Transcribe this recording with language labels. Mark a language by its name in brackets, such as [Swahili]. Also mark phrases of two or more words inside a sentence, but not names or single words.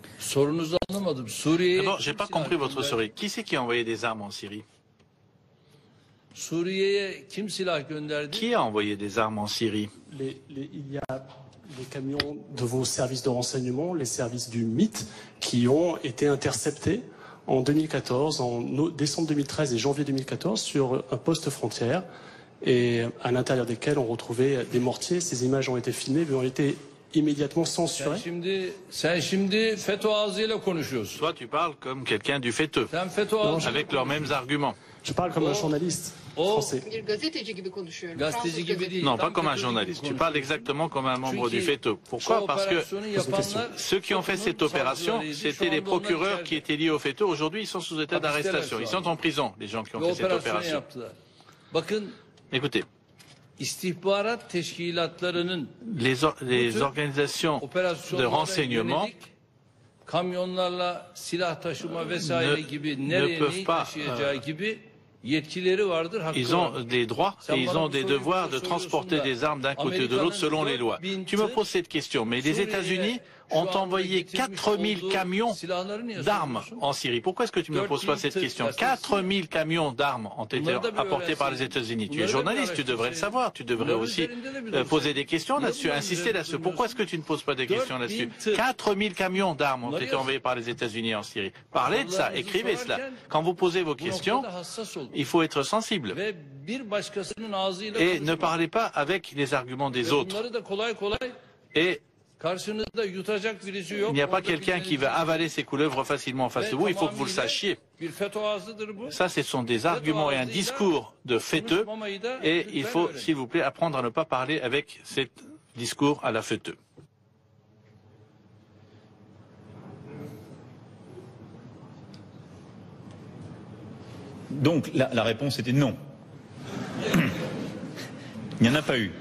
[Turkish] Sorunuzu anlamadım. Suriye'ye [French] D'abord, j'ai [Turkish] kim [French] pas [Turkish] silah [French] compris votre [Turkish] gönderdi? [French] souris. Qui c'est qui a envoyé des armes en Syrie? [Turkish] Suriye'ye kim silah gönderdi? [French] Qui a envoyé des armes en Syrie? Il y a les camions de vos services de renseignement, les services du MIT, qui ont été interceptés en 2014, décembre 2013 et janvier 2014, sur un poste frontière, et à l'intérieur desquels on retrouvait des mortiers. Ces images ont été filmées, mais ont été immédiatement censurées. [Turkish] Sen şimdi FETÖ ağzıyla konuşuyorsun. [French] Toi, tu parles comme quelqu'un du FETÖ, [Turkish] Sen FETÖ ağzıyla [French] avec leurs mêmes arguments. Je parle comme un journaliste français. [Turkish] Bir gazeteci gibi konuşuyorum. gazeteci Fransız gibi gazeteci. değil. [French] Non, pas [Turkish] tam [French] comme un [Turkish] FETÖ gibi [French] journaliste. Tu [Turkish] konuşuyorsun. [French] parles exactement comme un membre du [Turkish] Çünkü [French] FETÖ. Pourquoi? Parce que [Turkish] operasyonu yapanlar [French] ceux qui ont fait cette opération, c'était les procureurs qui étaient liés au FETÖ. Aujourd'hui, ils sont sous état d'arrestation. Ils sont en prison, les gens qui ont [Turkish] bu [French] fait cette [Turkish] operasyonu [French] opération. [Turkish] yaptılar. Bakın [French] Écoutez, [Turkish] istihbarat teşkilatlarının [French] les organisations de [Turkish] operasyonlara [French] renseignement [Turkish] yönelik kamyonlarla silah taşıma vesaire gibi nereye [French] peuvent [Turkish] neyi [French] pas, [Turkish] taşıyacağı gibi yetkileri vardır, hakkı [French] ils ont [Turkish] vardır. [French] des droits et ils ont des devoirs de transporter des armes d'un côté ou de l'autre selon les lois. Tu me poses cette question, mais les États-Unis ont envoyé 4000 camions d'armes en Syrie. Pourquoi est-ce que tu ne me poses pas cette question? 4000 camions d'armes ont été apportés par les États-Unis. Tu es journaliste, tu devrais le savoir. Tu devrais aussi poser des questions là-dessus, insister là-dessus. Pourquoi est-ce que tu ne poses pas des questions là-dessus? 4000 camions d'armes ont été envoyés par les États-Unis en Syrie. Parlez de ça, écrivez cela. Quand vous posez vos questions, il faut être sensible. [Turkish] Ve bir başkasının ağzıyla [French] Et ne [Turkish] konuşmak. [French] parlez pas avec les arguments des [Turkish] Ve [French] autres. [Turkish] bunları da kolay kolay [French] Et [Turkish] karşınızda yutacak birisi yok. [French] il n'y a pas [Turkish] Orada [French] quelqu'un qui va avaler ses couleuvres facilement en face de vous. Il faut que vous le sachiez. [Turkish] Bir FETÖ ağzıdır bu. [French] Ça, ce sont des arguments et un discours de FETÖ. [Turkish] Konuşmamayı da [French] Et il faut, [Turkish] Türkler [French] s'il vous plaît, apprendre à ne pas parler avec ce discours à la FETÖ. Donc la réponse était non. Il n'y en a pas eu.